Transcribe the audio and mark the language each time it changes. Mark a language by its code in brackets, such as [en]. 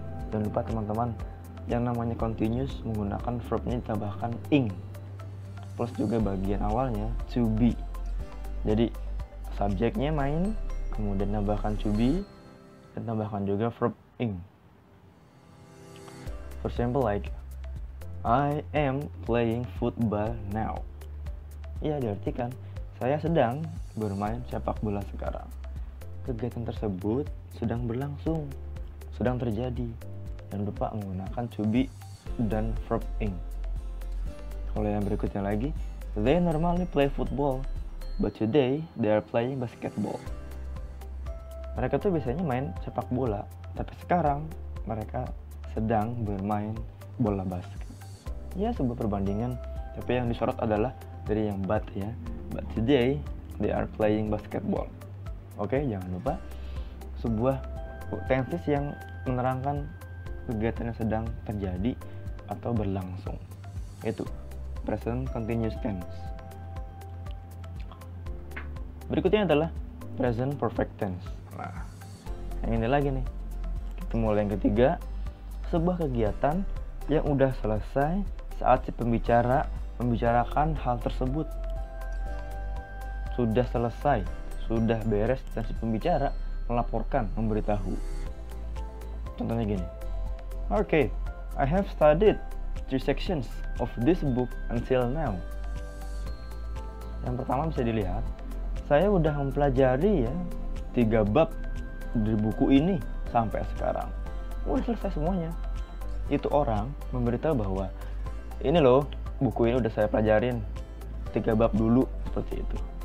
[id] Jangan lupa teman-teman, yang namanya continuous menggunakan verbnya ditambahkan ing. Plus juga bagian awalnya to be. Jadi subjeknya main, kemudian tambahkan to be, dan tambahkan juga verb ing. [en] For example like I am playing football now. [id] Ya diartikan saya sedang bermain sepak bola sekarang. Kegiatan tersebut sedang berlangsung, sedang terjadi. Jangan lupa menggunakan to be dan verb ing. Kalau yang berikutnya lagi, [en] they normally play football, but today they are playing basketball. [id] Mereka tuh biasanya main sepak bola, tapi sekarang mereka sedang bermain bola basket. Ya, sebuah perbandingan, tapi yang disorot adalah dari yang but ya. [en] But today they are playing basketball. [id] Oke, jangan lupa sebuah tenses yang menerangkan kegiatan yang sedang terjadi atau berlangsung, yaitu present continuous tense. Berikutnya adalah present perfect tense. Nah, yang ini lagi nih. Kita mulai yang ketiga, sebuah kegiatan yang udah selesai saat si pembicara membicarakan hal tersebut. Sudah selesai, sudah beres, dan si pembicara melaporkan, memberitahu. Contohnya gini. [en] Okay, I have studied 3 sections of this book until now. [id] Yang pertama bisa dilihat, saya udah mempelajari ya 3 bab dari buku ini sampai sekarang. Udah selesai semuanya. Itu orang memberitahu bahwa ini loh, buku ini udah saya pelajarin 3 bab dulu, seperti itu.